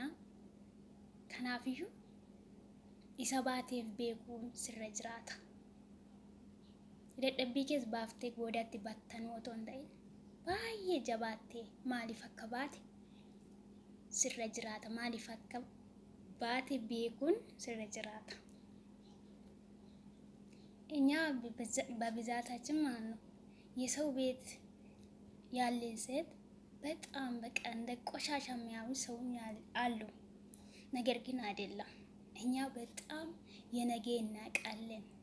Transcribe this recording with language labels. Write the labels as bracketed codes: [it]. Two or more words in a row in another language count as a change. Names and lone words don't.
[om] Kanaafiyyuu isa baateef beekuun sirra jiraata. Dadhabbii kees baaftee goodaatti battanuu otoo hin ta'in baay'ee jabaattee maaliif akka baate sirra jiraata. Maaliif akka baate beekuun sirra jiraata. [am] እኛ በብዛታችን ማለት ነው የሰው ቤት ያለን ሴት በጣም በቃ እንደ ቆሻሻ የሚያዩ ሰው አሉ። ነገር ግን አይደለም። እኛ በጣም የነገ እናውቃለን።